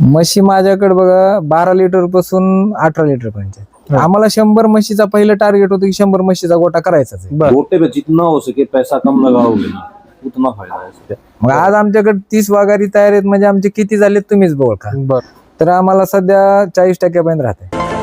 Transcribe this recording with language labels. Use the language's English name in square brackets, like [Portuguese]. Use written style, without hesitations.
[Marathi] म्हशी माझ्याकडे बघा 12 लिटर पासून 18 लिटर पर्यंत आहेत. आम्हाला 100 म्हशीचा पहिलं टार्गेट होतं की 100 म्हशीचा गोटा करायचाच आहे. [Hindi] गोटे पे जितना हो सके पैसा कम लगाओगे ना उतना फायदा है इससे। [Marathi] मग आज आमच्याकडे 30 वाघारी तयार आहेत म्हणजे आमचे किती झाले तुम्हीच ओळखा. बर. तर आम्हाला सध्या 40% पर्यंत राहते.